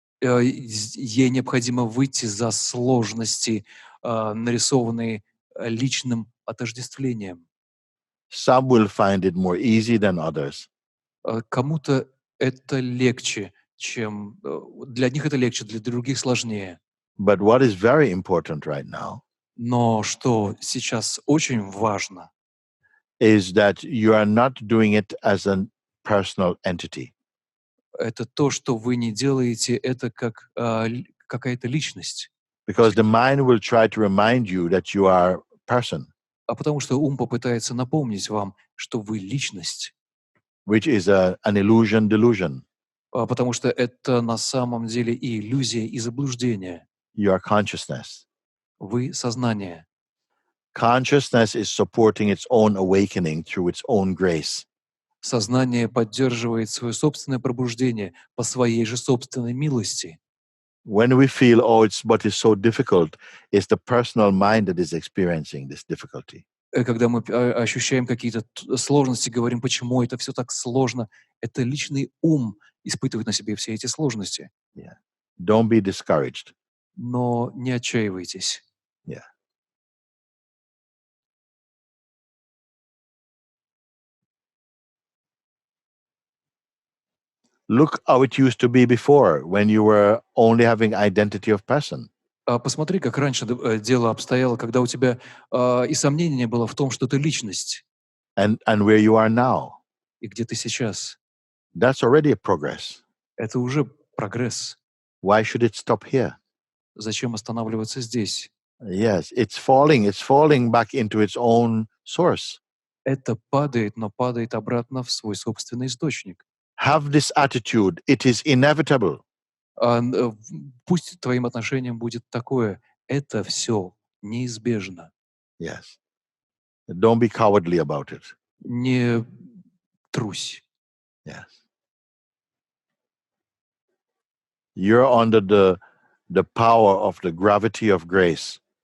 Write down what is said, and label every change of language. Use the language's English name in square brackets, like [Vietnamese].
[Russian] Ей необходимо выйти за сложности, нарисованные личным отождествлением. [English] Some will find it more easy than others. [Russian] Кому-то это легче, чем... Для них это легче, для других сложнее. [English] But what is very important right now [Russian] Но что сейчас очень важно, [English] is that you are not doing it as a personal entity. [Russian] это то, что вы не делаете это как какая-то личность. [English] Because the mind will try to remind you that you are a person, [Russian] А потому что ум попытается напомнить вам, что вы личность. [English] which is an illusion, delusion. [Russian] Потому что это на самом деле и иллюзия, и заблуждение. [English] You are consciousness. [Russian] Вы сознание. [English] Consciousness is supporting its own awakening through its own grace. [Russian] Сознание поддерживает свое собственное пробуждение по своей же собственной милости. [English] When we feel, oh, it's so difficult, it's the personal mind that is experiencing this difficulty. [Russian] Когда мы ощущаем какие-то сложности, говорим, почему это все так сложно, это личный ум испытывает на себе все эти сложности. [English] Yeah. Don't be discouraged. [Russian] Но не отчаивайтесь. [English] Yeah. Look how it used to be before, when you were only having identity of person. [Russian] Посмотри, как раньше дело обстояло, когда у тебя и сомнения не было в том, что ты личность, [English] And where you are now. [Russian] и где ты сейчас. [English] That's already a progress. [Russian] Это уже прогресс. [English] Why should it stop here? [Russian] Зачем останавливаться здесь? [English] Yes, it's falling back into its own source. [Russian] Это падает, но падает обратно в свой собственный источник. [English] Have this attitude. It is inevitable. [Russian] Пусть твоим отношением будет такое. Это все неизбежно. [English] Yes. Don't be cowardly about it. [Russian] Не трусь. [English] Yes. You're under the power of the gravity of grace.